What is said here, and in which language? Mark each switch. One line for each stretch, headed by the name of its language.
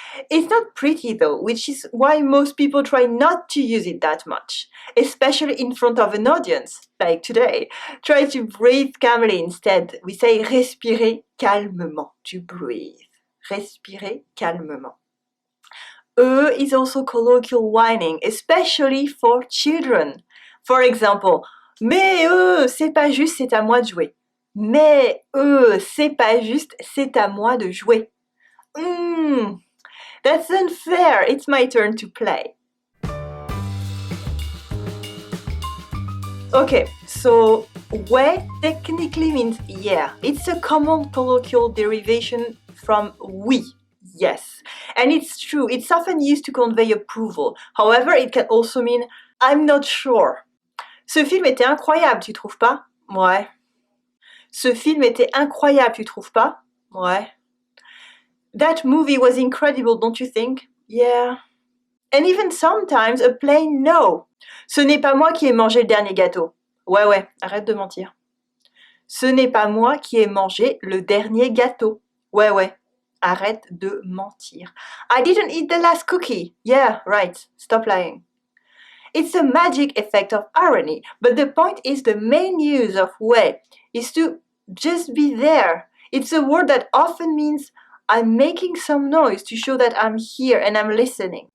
English: It's not pretty though, which is why most people try not to use it that much, especially in front of an audience, like today. Try to breathe calmly instead. We say
French: respirer calmement,
English: to breathe.
French: Respirer calmement.
English: Is also colloquial whining, especially for children. For example,
French: mais c'est pas juste, c'est à moi de jouer. Mais c'est pas juste, c'est à moi de jouer.
English: That's unfair, it's my turn to play. Okay, so ouais technically means yeah. It's a common colloquial derivation from oui. Yes, and it's true, it's often used to convey approval. However, it can also mean I'm not sure.
French: Ce film était incroyable, tu trouves pas? Ouais. Ce film était incroyable, tu trouves pas? Ouais.
English: That movie was incredible, don't you think? Yeah. And even sometimes a plain no.
French: Ce n'est pas moi qui ai mangé le dernier gâteau. Ouais, arrête de mentir. Ce n'est pas moi qui ai mangé le dernier gâteau. Ouais. Arrête de mentir.
English: I didn't eat the last cookie. Yeah, right. Stop lying. It's a magic effect of irony, but the point is the main use of ouais is to just be there. It's a word that often means I'm making some noise to show that I'm here and I'm listening.